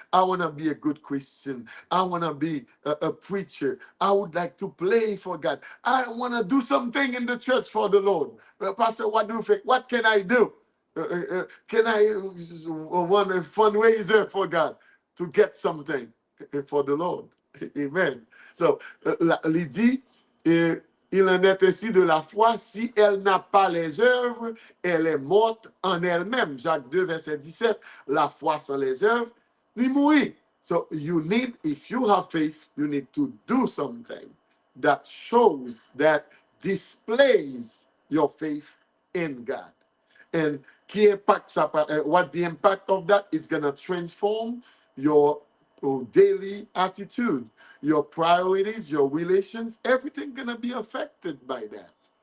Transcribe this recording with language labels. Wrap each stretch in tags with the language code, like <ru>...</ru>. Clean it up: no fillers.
<en>I want to be a good Christian. I want to be a preacher. I would like to play for God. I want to do something in the church for the Lord. Pastor, what do you think? What can I do? Can I run a fundraiser for God to get something for the Lord? Amen.</en> <fr>So, il dit, il en est ainsi de la foi, si elle n'a pas les œuvres, elle est morte en elle-même. Jacques 2, verset 17, la foi sans les œuvres, ni mourir.</fr> <en>So you need, if you have faith, you need to do something that shows, that displays your faith in God. And key impacts, what the impact of that is going to transform your daily attitude, your priorities, your relations, everything going to be affected by that.</en>